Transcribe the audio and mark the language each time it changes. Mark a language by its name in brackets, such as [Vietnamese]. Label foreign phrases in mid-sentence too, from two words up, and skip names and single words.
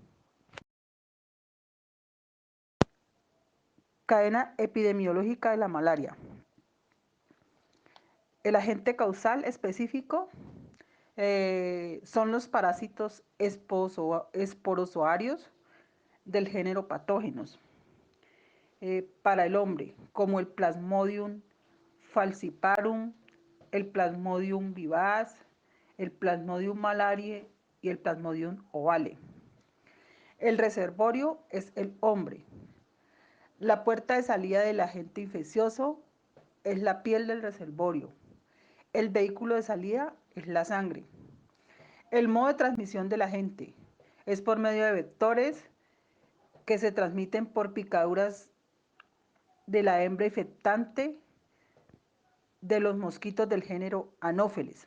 [Spanish] Cadena epidemiológica de la malaria. El agente causal específico son los parásitos esporozoarios del género patógenos para el hombre, como el Plasmodium falciparum, el Plasmodium vivax, el Plasmodium malariae y el Plasmodium ovale. El reservorio es el hombre. La puerta de salida del agente infeccioso es la piel del reservorio. El vehículo de salida es la sangre. El modo de transmisión del agente es por medio de vectores que se transmiten por picaduras de la hembra infectante de los mosquitos del género Anopheles.